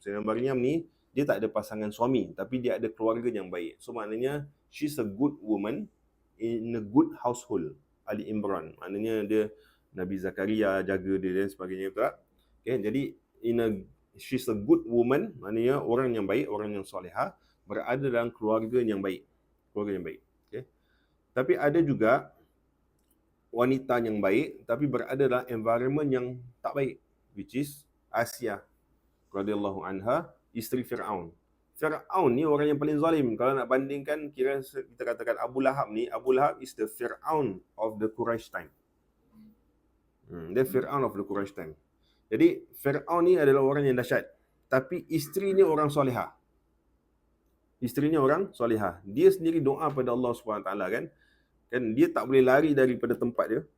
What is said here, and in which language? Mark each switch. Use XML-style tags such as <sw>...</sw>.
<ms>Sayyidatina Maryam ni dia tak ada pasangan suami, tapi dia ada keluarga yang baik.</ms> <en>So maknanya she's a good woman in a good household.</en> <ms>Ali Imran. Maknanya dia Nabi Zakaria jaga dia dan sebagainya, betul tak? Okay? Jadi</ms> <en>she's a good woman,</en> <ms>maknanya orang yang baik, orang yang solehah, berada dalam keluarga yang baik. Okay? Tapi ada juga wanita yang baik tapi berada dalam environment yang tak baik, which is Asia radhiyallahu anha, isteri Firaun. Firaun ni orang yang paling zalim. Kalau nak bandingkan, kira kita katakan Abu Lahab ni, Abu Lahab</ms> <en>is the Firaun of the Quraysh time. Dia Firaun of the Quraysh time.</en> <ms>Jadi Firaun ni adalah orang yang dahsyat, tapi isteri ni orang solehah. Isterinya orang solehah. Dia sendiri doa pada Allah SWT kan dia tak boleh lari daripada tempat dia.</ms>